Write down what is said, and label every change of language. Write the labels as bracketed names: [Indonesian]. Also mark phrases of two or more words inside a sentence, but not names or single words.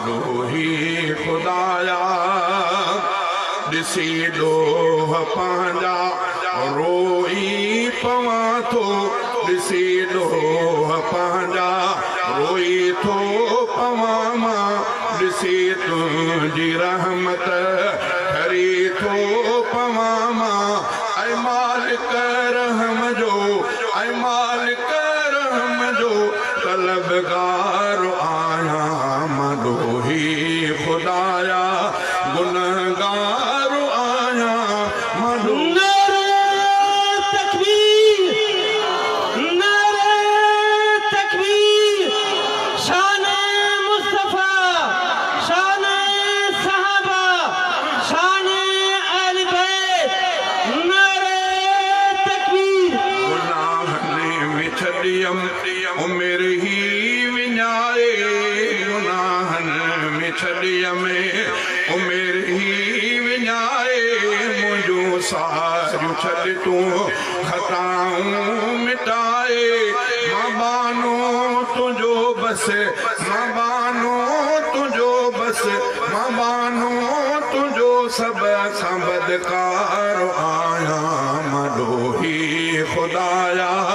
[Sindhi] ڏوهي خدايا، ڏسي ڏوه پنهنجا روئي پوان ٿو، ڏسي ڏوه پنهنجا روئي ٿو پوان مان، ڏسي تنهنجي رحمت ٺري ٿو پوان مان. اي مالڪ رحم جو، اي مالڪ رحم جو طلبگار آهيان، مان ڏوهي خدايا گنهگار آهيان، مان ڏوهي [Urdu] نعرہ تکبیر، نعرہ تکبیر، شان مصطفیٰ، شان صحابہ، شان اہل بیت، نعرہ تکبیر. [Sindhi] گناهن ۾ ڇڏيم عمر ئي وڃائي، گناهن ۾ ڇڏيم عمر ئي وڃائي، منهنجون ساريون ڇڏ تون خطائون مٽائي، مان بانو تنهنجو بس، مان بانو تنهنجو بس، مان بانو تنهنجو سڀ کان بدڪار آهيان، مان ڏوهي خدايا